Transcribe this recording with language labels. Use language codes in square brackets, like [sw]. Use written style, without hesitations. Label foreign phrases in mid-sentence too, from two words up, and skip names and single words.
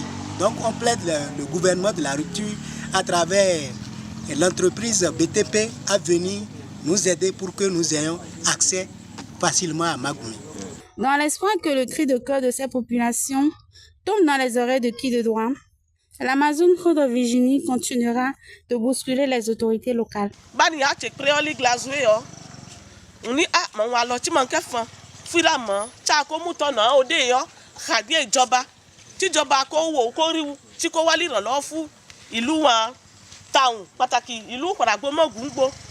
[fr] Donc on plaide le gouvernement de la rupture à travers l'entreprise BTP à venir nous aider pour que nous ayons accès facilement à Magumi. Dans l'espoir que le cri de cœur de ces populations tombe dans les oreilles de qui de droit, l'Amazone Khodo Virginie continuera de bousculer les autorités locales. [yo] Tíjọba kó wò kó rí tí kó wá lè ràn lọ́wọ́ fún ìlú wọn táwọn pàtàkì ìlú Ìpàràgbọ́mọ̀gùngbò